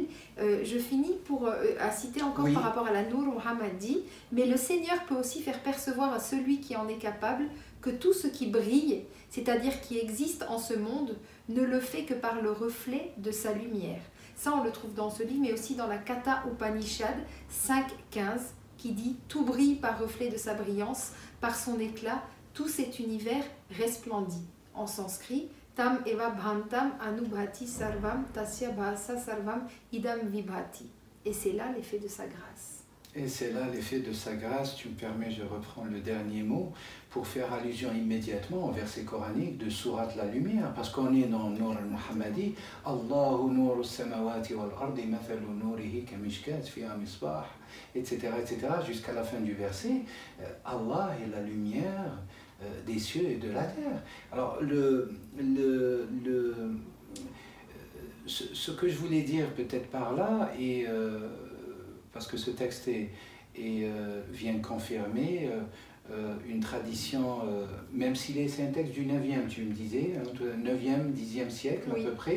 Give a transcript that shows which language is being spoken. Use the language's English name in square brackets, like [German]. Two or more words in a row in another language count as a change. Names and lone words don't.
[French] Je finis à citer encore par rapport à la Nour Muhammadi, mais le Seigneur peut aussi faire percevoir à celui qui en est capable que tout ce qui brille, c'est-à-dire qui existe en ce monde, ne le fait que par le reflet de sa lumière. Ça, on le trouve dans ce livre, mais aussi dans la Katha Upanishad 5.15, qui dit « Tout brille par reflet de sa brillance, par son éclat, tout cet univers resplendit ». En sanskrit, « [Sanskrit] तम् एव भान्तम् अनुभाति सर्वम् तस्य भासा सर्वम् इदम् विभाति ». [French] Et c'est là l'effet de sa grâce. Et c'est là l'effet de sa grâce. Tu me permets, je reprends le dernier mot pour faire allusion immédiatement au verset coranique de Sourate la Lumière, parce qu'on est dans Nour al-Muhammadi, [Arabic] الله نور السماوات والأرض مثل نوره كمشكاة فيها مصباح, [French] etc., jusqu'à la fin du verset. Allah est la lumière des cieux et de la terre. Alors, ce que je voulais dire peut-être par là, et parce que ce texte vient confirmer une tradition, même s'il c'est un texte du 9e, tu me disais, 9e, 10e siècle à peu près.